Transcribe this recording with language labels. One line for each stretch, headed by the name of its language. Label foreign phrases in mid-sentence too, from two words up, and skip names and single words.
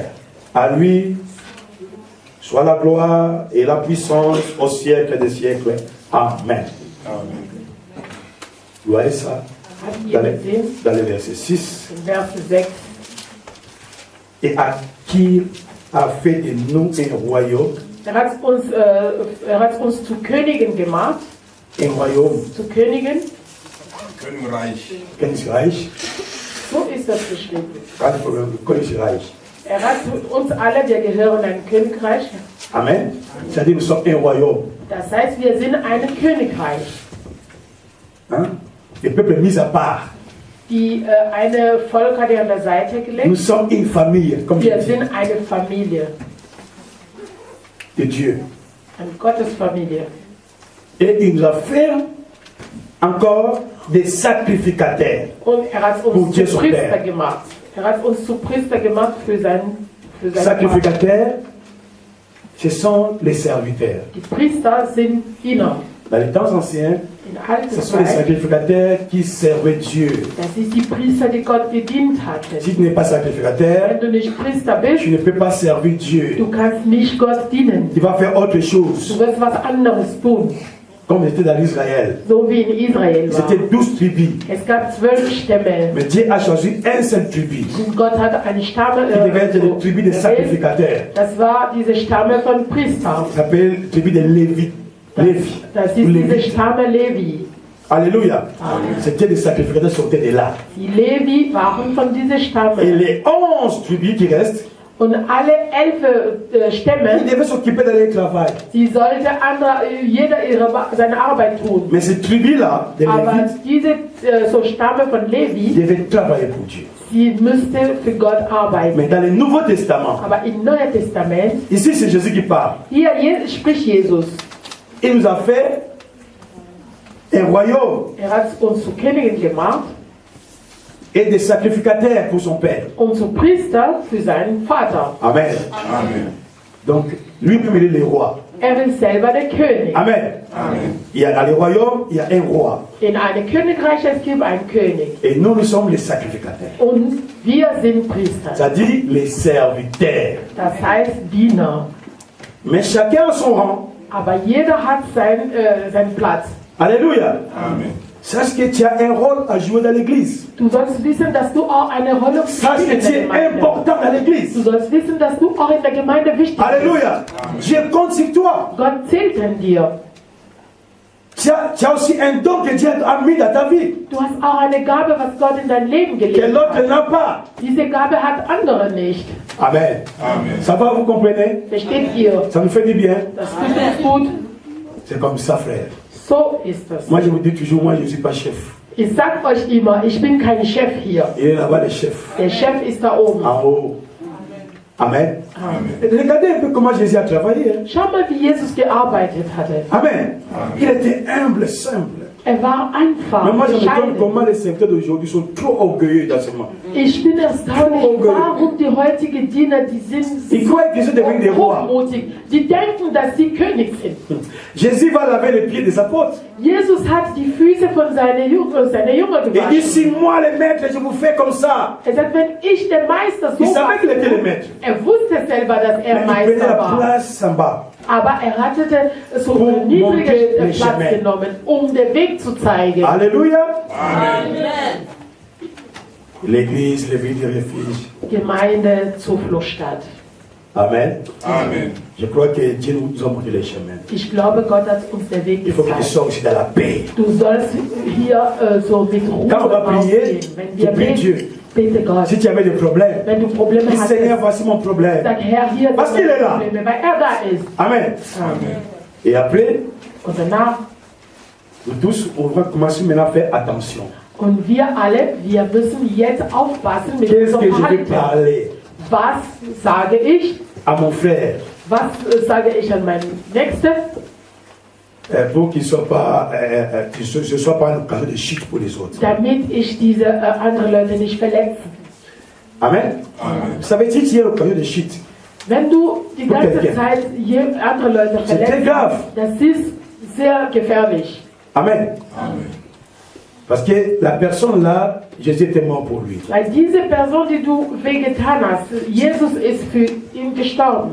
French: À lui soit la gloire et la puissance au siècle des siècles. Amen.
German: Amen.
French: Vous voyez ça
German: Habt ihr gesehen?
French: dans le verset 6.
German: In Vers 6.
French: Et à qui a fait de nous un royaume,
German: Er hat uns zu Königen gemacht,
French: un royaume,
German: zu Königen. Königreich. Königreich, So ist das geschrieben.
French: pas de problème,
German: Königreich. Er hat uns alle, wir gehören ein Königreich. Amen.
French: C'est-à-dire nous sommes un royaume.
German: Das heißt, wir sind ein Königreich.
French: Hein? Les peuples mis à part.
German: Die eine Volk hat er an der Seite
French: Nous
German: gelegt.
French: sommes une famille, comme je
German: Wir
French: dis,
German: sind eine Familie,
French: de Dieu.
German: eine Gottesfamilie.
French: Et il nous a fait encore des sacrificateurs.
German: Und er hat
French: Pour
German: uns
French: Dieu
German: zu
French: son
German: Priester
French: Père.
German: gemacht. Er hat uns zu Priester gemacht für sein Vater.
French: Sacrificateurs, ce sont les serviteurs.
German: Die Priester sind Diener.
French: Dans les temps anciens,
German: In alter
French: ce sont les
German: Zeit,
French: sacrificateurs qui servaient Dieu.
German: das ist die Priester, die Gott gedient hatten.
French: Si tu n'es pas sacrificateur,
German: Wenn du nicht Priester
French: tu
German: bist,
French: ne peux pas servir Dieu.
German: du kannst nicht Gott dienen.
French: Tu vas faire autre chose.
German: Du wirst was anderes tun,
French: Comme c'était dans l'Israël.
German: so wie in Israel war.
French: C'était 12 tribus.
German: Es gab 12 Stämme.
French: Mais Dieu a choisi un seul tribu.
German: Und Gott hat eine Stamme
French: Qui devait être le tribu des
German: gewählt.
French: sacrificateurs.
German: Das war diese Stamme von Priestern.
French: Ça s'appelle tribu des Lévi. Lévi.
German: Das
French: Ou
German: ist diese
French: Lévite.
German: Stamme Levi.
French: Alléluia. C'était des sacrificateurs sortaient de là.
German: Die Levi waren von dieser Stamme.
French: Et les 11 tribus qui restent,
German: Und alle 11
French: ils
German: Stämme,
French: devaient s'occuper de leur travail.
German: sie sollte jeder seine Arbeit tun.
French: Mais ces tribus-là, des
German: Aber
French: Lévites,
German: diese so Stamme von
French: ils
German: Levi,
French: devaient travailler pour Dieu.
German: Sie müsste für Gott arbeiten.
French: Mais dans le Nouveau Testament,
German: Aber im Neuen Testament,
French: ici c'est Jésus qui parle.
German: hier spricht Jesus.
French: Il nous a fait un royaume
German: Er hat uns zu Königen gemacht
French: et des sacrificateurs pour son Père.
German: und zu Priester für seinen Vater.
French: Amen.
German: Amen.
French: Donc, lui-même, il est le roi.
German: Er ist selber der König.
French: Amen.
German: Amen.
French: Il y a dans le royaume, il y a un roi.
German: In einem Königreich es gibt einen König.
French: Et nous sommes les sacrificateurs.
German: Und wir sind Priester.
French: C'est-à-dire les serviteurs.
German: Das heißt Diener.
French: Mais chacun a son rang.
German: Aber jeder hat seinen Platz.
French: Alléluia.
German: Amen.
French: Sache que tu as un rôle à jouer dans l'église.
German: Du sollst wissen, dass du auch eine Rolle
French: Sache que
German: spielst in
French: tu
German: der
French: es
German: Gemeinde.
French: important dans
German: Du
French: l'église.
German: sollst wissen, dass du auch in der Gemeinde wichtig bist.
French: Alléluia. Dieu compte sur toi.
German: Gott zählt an dir.
French: Tu as aussi un don que Dieu a mis dans ta vie.
German: Du hast auch eine Gabe, was Gott in dein Leben
French: Que
German: gelegt
French: l'autre
German: hat.
French: n'a pas.
German: Diese Gabe hat andere nicht.
French: Amen.
German: Amen.
French: Ça va, vous comprenez?
German: Versteht ihr?
French: Ça nous fait du bien.
German: Das tut uns gut.
French: C'est comme ça, frère.
German: So ist es.
French: Moi, je vous dis toujours, moi, je ne suis pas chef.
German: Ich sag euch immer, ich bin kein Chef hier.
French: Il est là-bas le chef.
German: Der Chef ist da oben.
French: En haut. Amen.
German: Amen.
French: Regardez un peu comment Jésus a travaillé. Hein.
German: Schau mal, wie Jesus gearbeitet hatte.
French: Amen. Il était humble, simple.
German: Er war einfach,
French: Mais moi, je me demande
German: bescheiden.
French: comment les serviteurs d'aujourd'hui sont trop orgueilleux dans ce monde.
German: Ich bin erstaunt, warum die heutigen Diener, die sind
French: Ils croient qu'ils sont devenus des rois.
German: hochmutig. Die denken, dass sie König sind.
French: Jésus va laver les pieds des apôtres.
German: Jesus hat die Füße von seinen Jünger
French: Il dit,
German: gewaschen.
French: si moi, le maître, je vous fais comme ça.
German: Er sagt, wenn ich der Meister so
French: Il savait qu'il était le
German: war,
French: maître.
German: er wusste selber, dass er
French: Mais il prenait
German: Meister
French: la
German: war.
French: place en bas.
German: Aber er hatte so
French: Pour
German: einen niedrigen
French: monter les
German: Platz
French: chemins.
German: genommen, um den Weg zu zeigen.
French: Alléluia.
German: Amen.
French: L'église, les villes du refuge.
German: Gemeinde, Zufluchtsstadt.
French: Amen.
German: Amen.
French: Je crois que Dieu nous a montré les chemins.
German: Ich glaube, Gott hat uns den Weg
French: Il faut que tu
German: gezeigt.
French: sois aussi dans la paix.
German: Du sollst hier so mit Ruhe
French: Quand on va prier,
German: rausgehen. Wenn
French: tu
German: wir
French: pries
German: beten,
French: Dieu.
German: bete Gott.
French: Si tu avais des problèmes,
German: Wenn du Probleme
French: dis Seigneur,
German: hast,
French: voici mon problème.
German: sag Herr, hier
French: Was
German: sind
French: qu'il est là?
German: meine Probleme, weil er da ist.
French: Amen.
German: Amen.
French: Et après,
German: Und danach,
French: nous tous, on va commencer maintenant à faire attention.
German: und wir alle, wir müssen jetzt aufpassen mit
French: Qu'est-ce que
German: unserem
French: je vais
German: Verhalten.
French: parler
German: Was sage ich?
French: à mon frère
German: Was sage ich an meinen Nächsten?
French: pour qu'il ne soit pas, que ce ne soit pas une occasion de chute pour les autres.
German: Damit ich diese anderen Leute nicht verletze.
French: Amen.
German: Amen.
French: Ça veut dire qu'il y a une occasion de chute.
German: Wenn du die Für ganze
French: quelqu'un.
German: Zeit andere Leute
French: C'est très
German: verletzt,
French: grave.
German: das ist sehr gefährlich.
French: Amen.
German: Amen.
French: Parce que la personne là, Jésus était mort pour lui.
German: Weil diese Person, die du wehgetan hast, Jesus ist für ihn gestorben.